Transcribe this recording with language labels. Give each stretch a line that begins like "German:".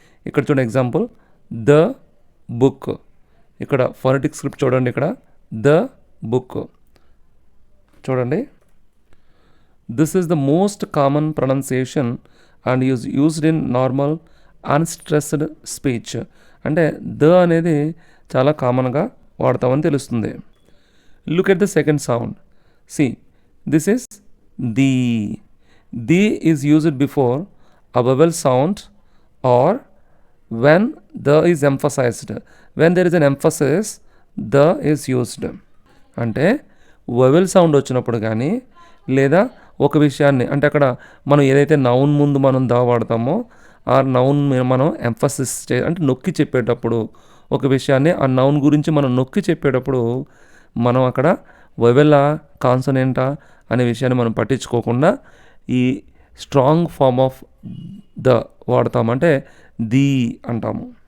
Telugu: ఇక్కడ చూడండి example, the book. ఇక్కడ ఫోనెటిక్ స్క్రిప్ట్ చూడండి, ఇక్కడ ద బుక్ చూడండి.
English: This is the most common pronunciation and used in normal unstressed speech.
Telugu: అంటే ద అనేది చాలా కామన్గా వాడతామని తెలుస్తుంది.
English: Look at the second sound. See, this is the. The is used before a vowel sound or when the is emphasized. When there is an emphasis, the is used.
Telugu: అంటే vowel sound వచ్చినప్పుడు కానీ లేదా ఒక విషయాన్ని, అంటే అక్కడ మనం ఏదైతే నౌన్ ముందు మనం దా వాడతామో ఆ నౌన్ మనం ఎంఫసిస్ అంటే నొక్కి చెప్పేటప్పుడు, ఒక విషయాన్ని ఆ నౌన్ గురించి మనం నొక్కి చెప్పేటప్పుడు మనం అక్కడ వవెలా కాన్సనెంటా అనే విషయాన్ని మనం పట్టించుకోకుండా ఈ
English: strong form of the
Telugu: వాడతామంటే the అంటాము.